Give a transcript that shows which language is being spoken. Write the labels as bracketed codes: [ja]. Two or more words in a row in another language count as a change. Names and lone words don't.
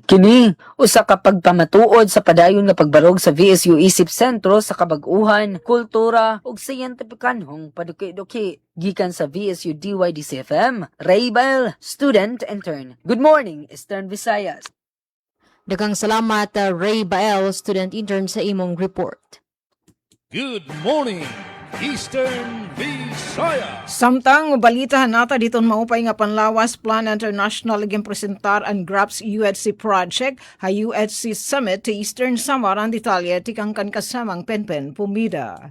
[ceb] Kini usa ka pagpamatuod sa padayon nga pagbarog sa VSU Isip Sentro sa kabag-uhan, kultura ug siyentifikanhong paduki-duki. Gikan sa VSU DYDC-FM, Raybel, [en] student intern. Good morning, Eastern Visayas. [ceb] Daghang salamat Ray Bael, [en] student intern [ceb] sa imong report. [en] Good morning, Eastern Visayas. [war] Samtang balitahan nata diton maupay nga panlawas Plan International iging presentar ang GRAPS UHC project ha UHC Summit to Eastern Samar ang detalye tikang kan kasamang Penpen Pumida.